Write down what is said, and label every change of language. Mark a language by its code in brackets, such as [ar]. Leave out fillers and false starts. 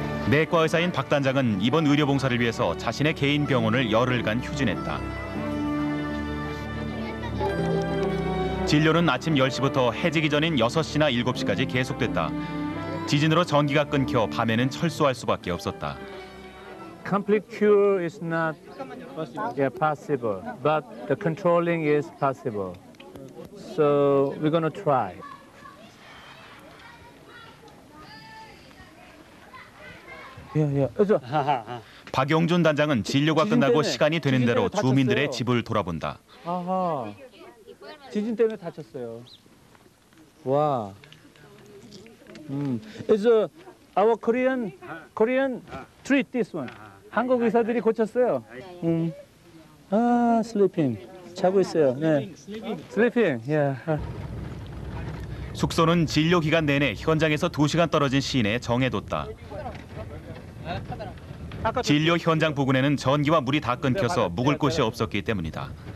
[ko] 내과 의사인 박 단장은 이번 의료봉사를 위해서 자신의 개인 병원을 열흘간 휴진했다. 진료는 아침 10시부터 해지기 전인 6시나 7시까지 계속됐다. 지진으로 전기가 끊겨 밤에는 철수할 수밖에 없었다. [en] Complete cure is not possible, but the controlling is possible. So we're going to try. [ko] 박용준 단장은 진료가 끝나고 시간이 되는 대로 주민들의 집을 돌아본다. 아하. 지진 때문에 다쳤어요. 와. [en] It's our Korean treat this one. [ko] 한국 의사들이 고쳤어요. [en] sleeping. [ko] 자고 있어요. 네. [en] Sleeping. Yeah. [ko] 숙소는 진료 기간 내내 현장에서 2시간 떨어진 시내에 정해뒀다. 진료 현장 부근에는 전기와 물이 다 끊겨서 묵을 곳이 없었기 때문이다.